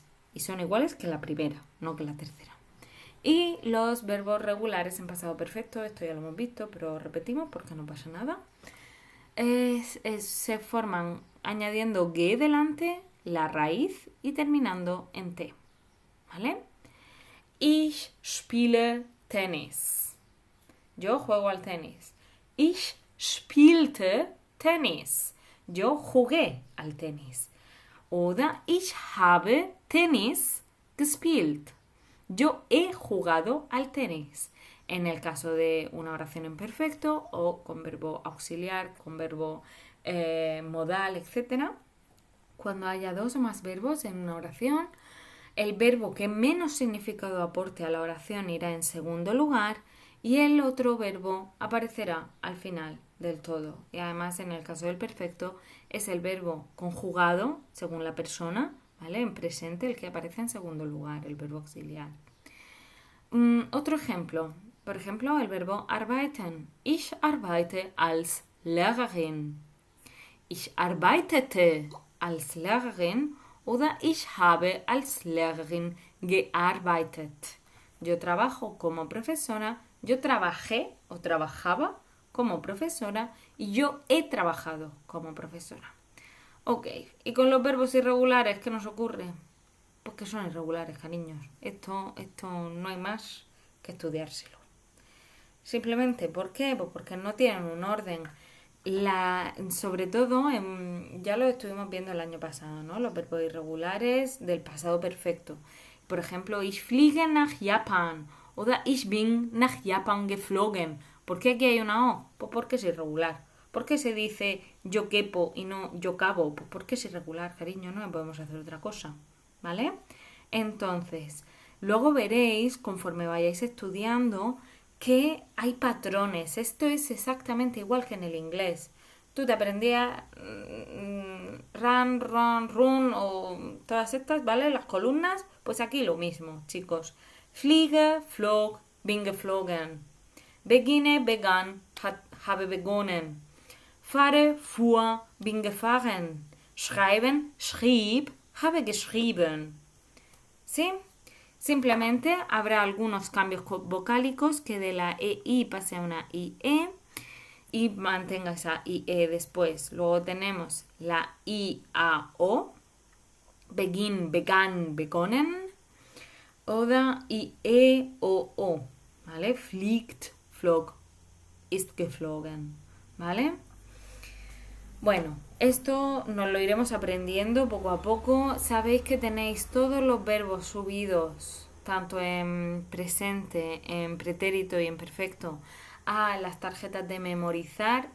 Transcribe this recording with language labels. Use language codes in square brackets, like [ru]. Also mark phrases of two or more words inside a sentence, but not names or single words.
[es] Y son iguales que la primera, no que la tercera. Y los verbos regulares en pasado perfecto, esto ya lo hemos visto, pero repetimos porque no pasa nada. Se forman añadiendo ge delante, la raíz y terminando en T. ¿Vale? [de] Ich spiele Tennis. [es] Yo juego al tenis. [de] Ich spielte Tennis. [es] Yo jugué al tenis. [de] Oder ich habe Tennis gespielt. [es] Yo he jugado al tenis. En el caso de una oración en perfecto o con verbo auxiliar, con verbo modal, etc. Cuando haya dos o más verbos en una oración, el verbo que menos significado aporte a la oración irá en segundo lugar y el otro verbo aparecerá al final del todo. Y además, en el caso del perfecto, es el verbo conjugado según la persona, ¿vale? En presente, el que aparece en segundo lugar, el verbo auxiliar. Otro ejemplo. Por ejemplo, el verbo arbeiten. [de] Ich arbeite als Lehrerin. Ich arbeitete als Lehrerin oder ich habe als Lehrerin gearbeitet. [es] Yo trabajo como profesora, yo trabajé o trabajaba como profesora y yo he trabajado como profesora. Ok, y con los verbos irregulares, ¿qué nos ocurre? Pues que son irregulares, cariños. Esto no hay más que estudiárselo. Simplemente, ¿por qué? Pues porque no tienen un orden. Sobre todo, ya lo estuvimos viendo el año pasado, ¿no? Los verbos irregulares del pasado perfecto. Por ejemplo, [de] ich fliege nach Japan oder ich bin nach Japan geflogen. [es] ¿Por qué aquí hay una O? Pues porque es irregular. ¿Por qué se dice yo quepo y no yo cabo? Pues porque es irregular, cariño, no podemos hacer otra cosa, ¿vale? Entonces, luego veréis, conforme vayáis estudiando, que hay patrones. Esto es exactamente igual que en el inglés. Tú te aprendías run, run o todas estas, ¿vale? Las columnas, pues aquí lo mismo, chicos. [de] Fliege, flog, bin geflogen. Beginne, begann, habe begonnen. Fahre, fuhr, bin gefahren. Schreiben, schrieb, habe geschrieben. [es] ¿Sí? Simplemente habrá algunos cambios vocálicos que de la EI pase a una IE y mantenga esa IE después. Luego tenemos la IAO, [de] begin, begann, begonnen, oder [es] IE o O, ¿vale? [de] Fliegt, flog, ist geflogen, [es] ¿vale? Bueno, esto nos lo iremos aprendiendo poco a poco. Sabéis que tenéis todos los verbos subidos, tanto en presente, en pretérito y en perfecto, a las tarjetas de memorizar.